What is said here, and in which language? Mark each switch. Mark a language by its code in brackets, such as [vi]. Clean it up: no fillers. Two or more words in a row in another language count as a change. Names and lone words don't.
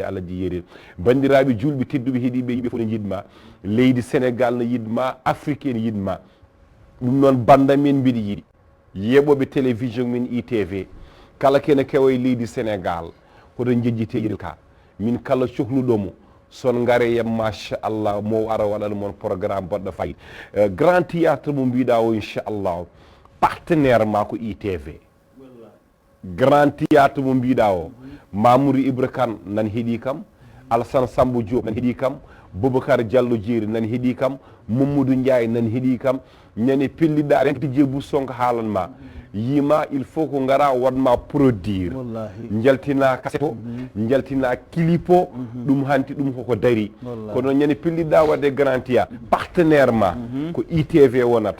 [ff] Alaji Yérel bandiraɓe julɓe tedduɓe heeɗiɓe yimɓe fof ne yidma leydi Sénégal ne yidma Afrique ne yidma ɗum noon banda men mbiɗa yiiɗi yeɓoɓe télévision min ITV kala kene kewa e leydi Sénégal koto jejjite Yérel ka min kala cohluɗomo son ngare yam machallah mo ara waɗana moon programme boɗɗo fayi grand théâtre mo mbiɗa o inchallah partenaire ma ko ITV grand théâtre mo mbiɗa o Mamoudou Ibra Kane nan heeɗi kam Alassane Samba Diop nan heeɗi kam Boubacar Diallo Diéry nan heeɗi kam Mamadou Ndiaye nan heeɗi kam ñande pelliɗa rente Djebou Sonko haalanma yima [fr] il faut [ff] ko ngara wadma produire jaltina cassette o jaltina clip o ɗum hanti ɗum koko dari kono ñande pelliɗa wadde garantia partenaire ma ko ITV wonata